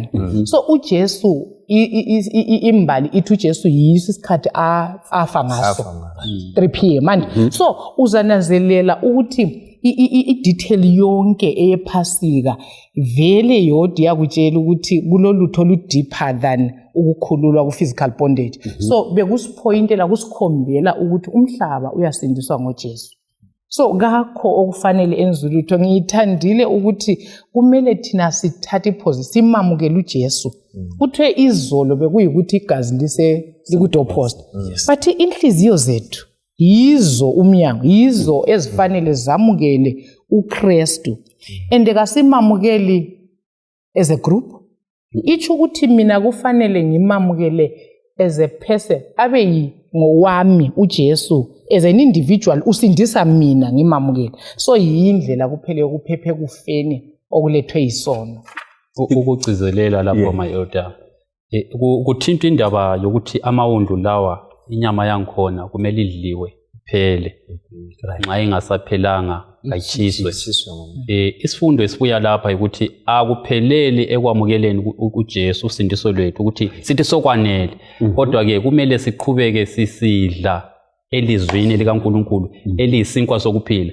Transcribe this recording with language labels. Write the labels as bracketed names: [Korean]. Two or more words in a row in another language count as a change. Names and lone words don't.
[North Ndebele] So uJesu imbali ithi uJesu yiso isikhathi afa ngaso 3 p.m. manje so uzananzelela ukuthi i-detail yonke eyePhasika vele yodwa yakutshela ukuthi kulolutho [English] oludeeper than [North Ndebele] ukukhululwa ku- [English] physical bondage. [North Ndebele] So bekusiphoyintela kusikhombela ukuthi umhlaba uyasindiswa ngoJesu. So ngakho okufanele enzulutho ngiyithandile ukuthi kumele thina sithathe iphozi simamukele uJesu. Kuthiwe izolo bekuyikuthi igazi likudoorpost. But inhliziyo zethu yizo umnyango, yizo ezifanele zamukele uKristu. And kasimamukeli [English] as a group. [North Ndebele] Itsho ukuthi mina kufanele ngimamukele [English] as a person [North Ndebele] abe ngowami uJesu [English] as an individual [North Ndebele] usindisa mina ngimamukele. So yindlela kuphele ukuphephe kufeni okulethwe isono. Ukugcizelela lapho [English] my elder. [North Ndebele] Kuthinta indaba yokuthi amawundlu lawa inyama yankhona kumele idliwe iphele nxa ingasaphelanga ayitshiswe. Isifundo esibuya lapha ukuthi akupheleli ekwamukeleni uJesu usindiso lwethu ukuthi sithi sokwanele, kodwa ke kumele siqhubeke sisidla elizwini likaNkulunkulu eliyisinkwa sokuphila.